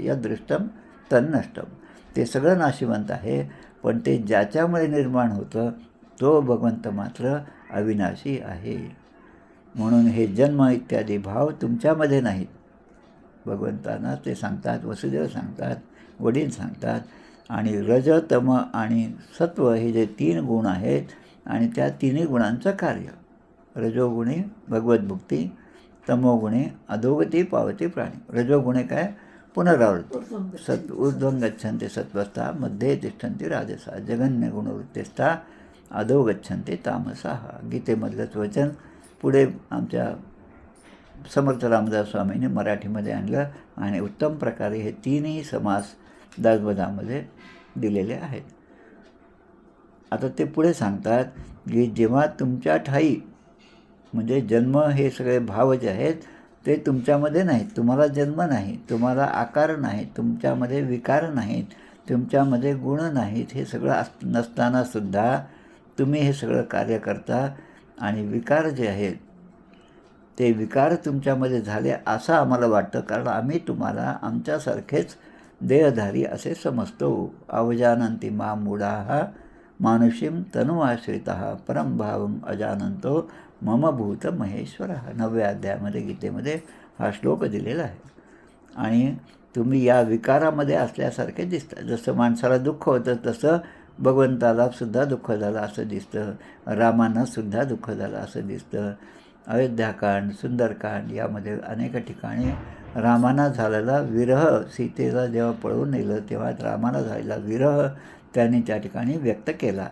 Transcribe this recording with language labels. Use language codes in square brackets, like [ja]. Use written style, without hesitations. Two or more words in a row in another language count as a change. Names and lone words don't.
[sa] या दृष्टम तन्नष्टम, [mr] ते सगळं नाशिवंत आहे. पण ते ज्याच्यामुळे निर्माण होतं तो भगवंत मात्र अविनाशी आहे. म्हणून हे जन्म इत्यादी भाव तुमच्यामध्ये नाहीत. भगवंतांना ते सांगतात, वसुदेव सांगतात, वडील सांगतात. आणि रज तम आणि सत्व हे जे 3 गुण आहेत आणि त्या तिन्ही गुणांचं कार्य, रजोगुणे भगवद्भुक्ती, तमोगुणे अधोगती पावती प्राणी. रजोगुणे काय? पुनरावृत्ती. [sa] ऊर्ध्वं गच्छन्ति सत्त्वस्था मध्ये तिष्ठन्ति राजसा जगन्य गुणवृत्तिस्था अधो गच्छन्ति तामसाः. [mr] गीतेमधलंच वचन पुढे आमच्या समर्थ रामदास स्वामींनी मराठीमध्ये आणलं आणि उत्तम प्रकारे हे 3ही समास दासबोधामध्ये दिलेले आहेत. आता ते पुढे सांगतात की जेव्हा तुमच्या ठाई म्हणजे जन्म हे सगळे भाव जे आहेत ते तुमच्यामध्ये नाहीत, तुम्हाला जन्म नाही, तुम्हाला आकार नाही, तुमच्यामध्ये विकार नाहीत, तुमच्यामध्ये गुण नाहीत, हे सगळं नसतानासुद्धा तुम्ही हे सगळं कार्य करता. आणि विकार जे आहेत ते विकार तुमच्यामध्ये झाले असं आम्हाला वाटतं, कारण आम्ही तुम्हाला आमच्यासारखेच देहधारी असे समजतो. [sa] अवजानन्ति मां मूढाः मानुषीं तनुमाश्रिताः परं भावं अजानन्तो मम भूत महेश्वरः. [mr] 9व्या अध्यायामध्ये गीतेमध्ये हा श्लोक दिलेला आहे. आणि तुम्ही या विकारामध्ये असल्यासारखे दिसता. जसं माणसाला दुःख होतं तसं भगवंताला सुद्धा दुःख झालं असं दिसतं, रामांना सुद्धा दुःख झालं असं दिसतं. अयोध्याकांड, सुंदरकांड यामध्ये अनेक ठिकाणी रामाना झालेला विरह, सीतेला जेव्हा पळवून नेलं तेव्हा रामाला झालेला विरह त्यांनी त्या ठिकाणी व्यक्त केला.